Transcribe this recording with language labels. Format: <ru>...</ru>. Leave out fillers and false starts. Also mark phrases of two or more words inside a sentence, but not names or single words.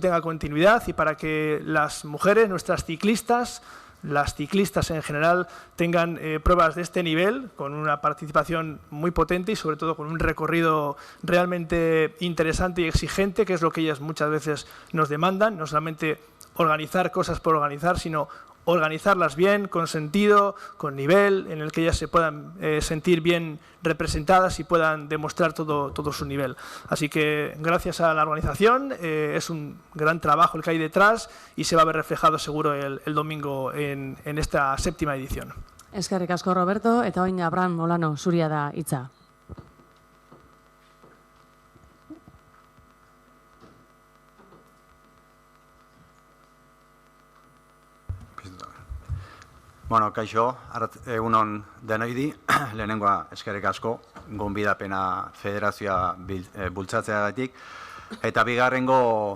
<es>tenga continuidad y para que las mujeres, nuestras ciclistas, las ciclistas en general, tengan pruebas de este nivel, con una participación muy potente y sobre todo con un recorrido realmente interesante y exigente, que es lo que ellas muchas veces nos demandan, no solamente organizar cosas por organizar, sino organizarlas bien, con sentido, con nivel, en el que ellas se puedan sentir bien representadas y puedan demostrar todo su nivel. Así que gracias a la organización, es un gran trabajo el que hay detrás y se va a ver reflejado seguro el domingo en esta 7ª edición.</es> <eu>Eskerrik asko, Roberto, eta oin Abraham Molano zuria da hitza. Bueno, kaixo, egunon denoidi, lehenengoa eskerrik asko, gonbidapena federazioa bultzatzeagatik, eta bigarrengo</eu>